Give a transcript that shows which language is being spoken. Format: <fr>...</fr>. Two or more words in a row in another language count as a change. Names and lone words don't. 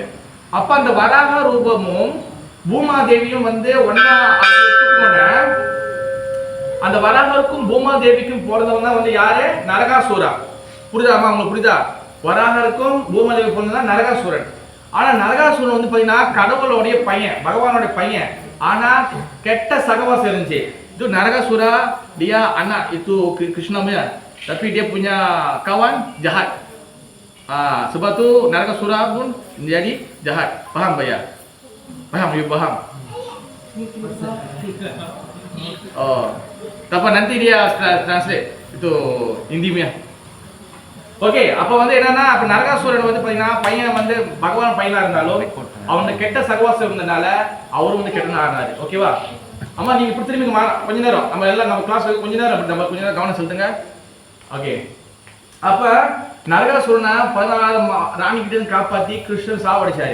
<ta>அப்ப அந்த வராக ரூபமும் பூமாதேவியும் வந்து ஒன்னா அந்த வராகருக்கும் பூமாதேவிக்கும் பிறந்தவங்க தான் வந்து யாரு? நரகாசுரா. புரியுதாமா? உங்களுக்கு புரியுதா? வராகருக்கும் பூமாதேவி பிறந்ததான் நரகாசுரன். ஆனா நரகாசுரன் வந்து பாத்தீங்கன்னா கடவுளுடைய பையன், பகவானுடைய பையன். ஆனா கெட்ட சகவாசம் இருந்துச்சு.</ta> <ms>itu Naragasura dia anak itu Krishna punya, tapi dia punya kawan jahat. Sebab tu Naragasura pun menjadi jahat. Paham tak ya? Paham, you paham? Oh, tapi nanti dia translate itu Hindi punya.</ms> <ta>ஓகே, அப்ப வந்து என்னன்னா அப்ப நரகாசுரன் வந்து பாத்தீங்கன்னா பையன் வந்து பகவான் பையனா இருந்தாலும் அவனுக்கு கெட்ட சகவாசம் இருந்தனால அவரும் வந்து கெட்டனா ஆனாரு. ஓகேவா? அம்மா நீங்க இப்படி திரும்பி கொஞ்ச நேரம் நம்ம எல்லாம் நம்ம கிளாஸ் கொஞ்ச நேரம் நம்ம கொஞ்ச நேரம் கவனம் செலுத்துங்க. ஓகே, அப்ப நரகாசுரனை 14 ராணி கிட்ட இருந்து காப்பாத்தி கிருஷ்ணன் சாவடிச்சாரு.</ta>